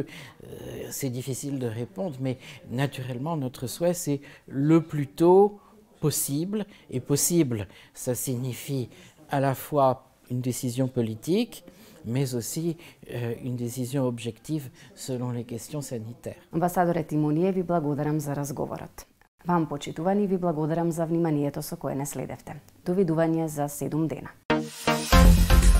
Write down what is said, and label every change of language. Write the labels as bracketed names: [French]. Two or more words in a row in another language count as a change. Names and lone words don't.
[French] C'est difficile de répondre, mais naturellement notre souhait c'est le plus tôt possible, et possible ça signifie à la fois une décision politique, mais aussi une décision objective selon les questions sanitaires. [Macedonian] Амбасадоре Тимоние, ви благодарам за разговорот. Вам, почитувани, ви благодарам за вниманието со кое не следевте. Довидување за 7 дена.